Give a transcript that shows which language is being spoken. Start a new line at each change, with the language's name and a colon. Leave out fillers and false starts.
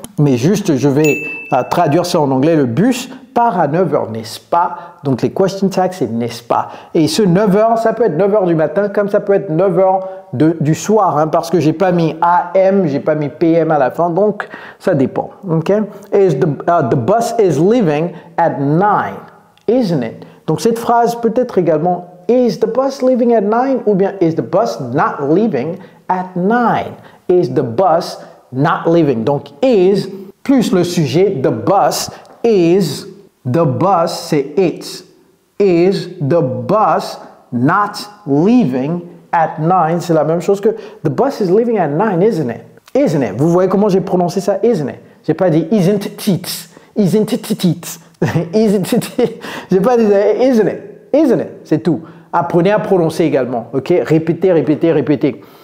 French: Mais juste, je vais traduire ça en anglais. Le bus part à 9h, n'est-ce pas? Donc les question tags, c'est n'est-ce pas? Et ce 9h, ça peut être 9h du matin, comme ça peut être 9h du soir, hein, parce que j'ai pas mis AM, j'ai pas mis PM à la fin, donc ça dépend. Okay?
English: The bus is leaving at 9, isn't it?
French: Donc cette phrase peut être également
English: is the bus leaving at 9
French: ou bien
English: is the bus not leaving at 9? Is the bus not leaving?
French: Donc
English: is
French: plus le sujet,
English: the bus is, the bus c'est it's. Is the bus not leaving at 9?
French: C'est la même chose que
English: the bus is leaving at 9, isn't it?
French: Isn't it? Vous voyez comment j'ai prononcé ça?
English: Isn't it?
French: J'ai pas dit
English: isn't it? Isn't it? Isn't it?
French: J'ai pas dit
English: isn't it? Isn't it?
French: C'est tout. Apprenez à prononcer également. Ok? Répétez, répétez, répétez.